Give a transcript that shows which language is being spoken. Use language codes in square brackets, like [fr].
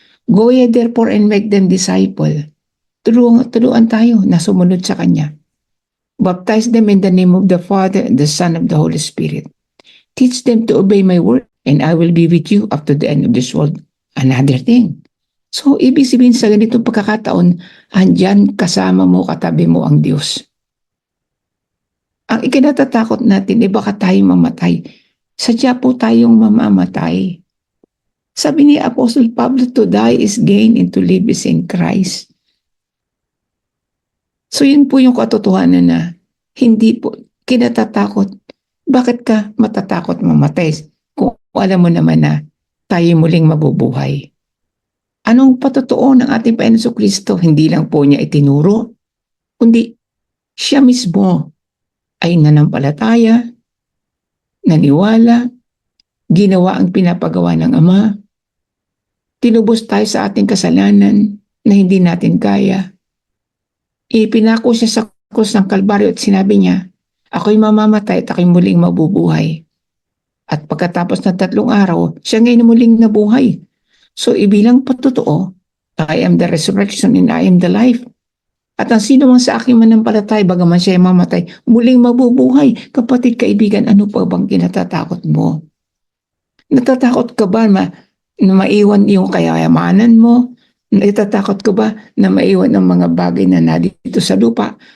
[en] Go ye therefore and make them disciple. [tl] Turuan tayo na sumunod sa kanya. [en] Baptize them in the name of the Father, and the Son, of the Holy Spirit. Teach them to obey my word, and I will be with you up to the end of this world. Another thing. [tl] So, ibig sabihin sa ganitong pagkakataon, andyan kasama mo, katabi mo ang Diyos. Ang ikinatatakot natin, baka tayong mamatay. Sadya po tayong mamamatay. Sabi ni Apostle Pablo, [en] to die is gain and to live is in Christ. [tl] So yun po yung katotohanan na hindi po kinatatakot. Bakit ka matatakot mamatay kung alam mo naman na tayo muling mabubuhay? Anong patotoo ng ating Panginoon Kristo? Hindi lang po niya itinuro, kundi siya mismo ay nanampalataya, naniwala, ginawa ang pinapagawa ng Ama, tinubos tayo sa ating kasalanan na hindi natin kaya. Ipinako siya sa krus ng Kalbaryo at sinabi niya, ako'y mamamatay at ako'y muling mabubuhay. At pagkatapos ng 3 araw, siya ngayon muling nabuhay. So ibilang patotoo, [en] I am the resurrection and I am the life. [tl] At ang sino mang sa aking manampalatay, bagaman siya ay mamatay, muling mabubuhay. Kapatid, kaibigan, ano pa bang kinatatakot mo? Natatakot ka ba na maiwan yung kayamanan mo? Natatakot ka ba na maiwan ang mga bagay na narito sa lupa?